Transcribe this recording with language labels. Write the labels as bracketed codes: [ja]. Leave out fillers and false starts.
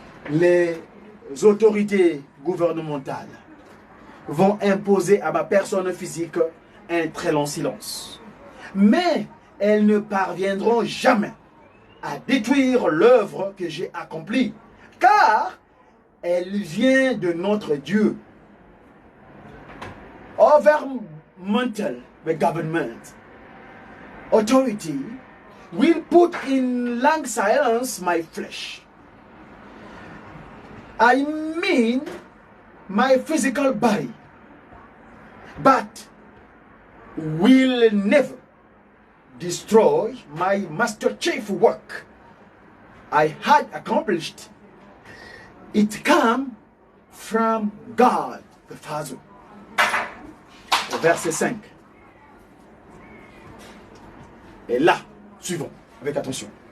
[fr] Les autorités gouvernementales vont imposer à ma personne physique un très long silence. Mais elles ne parviendront jamais à détruire l'œuvre que j'ai accomplie, car elle vient de notre Dieu. [en] Governmental, the government, authority will put in long silence my flesh. I mean my physical body, but will never destroy my master chief work I had accomplished. It came from God the Father. [fr] Au verset 5. Et là, suivons avec attention.